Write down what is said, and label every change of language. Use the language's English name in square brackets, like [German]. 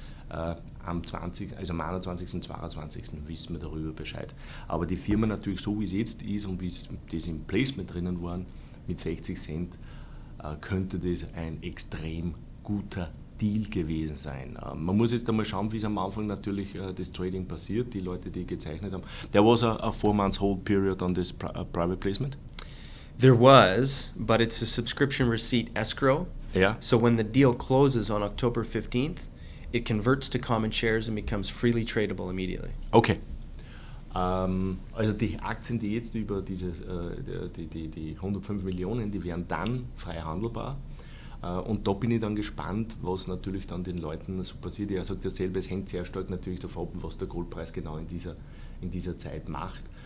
[German] Am 21. und 22. wissen wir darüber Bescheid. Aber die Firma natürlich so, wie es jetzt ist und wie das im Placement drinnen waren, mit 60 Cent, könnte das ein extrem guter Deal gewesen sein. Man muss jetzt einmal schauen, wie es am Anfang natürlich das Trading passiert, die Leute, die gezeichnet haben. [English] There was a 4-month hold period on this private placement? There was, but it's a subscription receipt escrow. Yeah. So when the deal closes on October 15th, it converts to common shares and becomes freely tradable immediately. Okay. [German] Also die Aktien, die jetzt über die 105 Millionen, die wären dann frei handelbar. Und da bin ich dann gespannt, was natürlich dann den Leuten so passiert. Er sagt ja selber, es hängt sehr stark natürlich davon ab, was der Goldpreis genau in dieser Zeit macht.